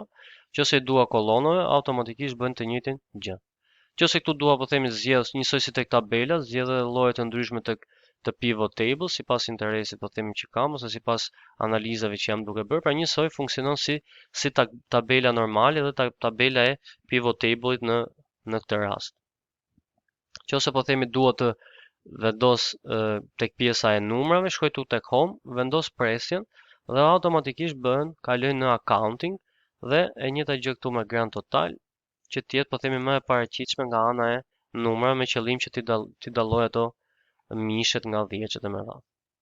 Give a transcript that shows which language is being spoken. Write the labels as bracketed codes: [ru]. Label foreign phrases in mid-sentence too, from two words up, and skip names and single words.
[sq] Nëse i dua kollonave, automatikisht bën të njëjtin gjë. Nëse këtu dua po themi zgjedh njësoj si tek tabela, zgjedh lloje të ndryshme të [en] pivot table, [sq] sipas interesit po themi që kam, ose sipas analizave që jam duke bërë, pra njësoj funksionon si tabela normale dhe tabela e [en] pivot table- [sq] it në këtë rast. Nëse po themi dua të vendos tek pjesa e numrave, shkoj tu tek home, vendos presjen dhe automatikisht kaloj në accounting dhe e njëjta gjë këtu me [en] grand total, [sq] që të jetë po themi më e paraqitshme nga ana e numrave, me qëllim që t'i dalloj ato mishet nga 10-et e me radhë.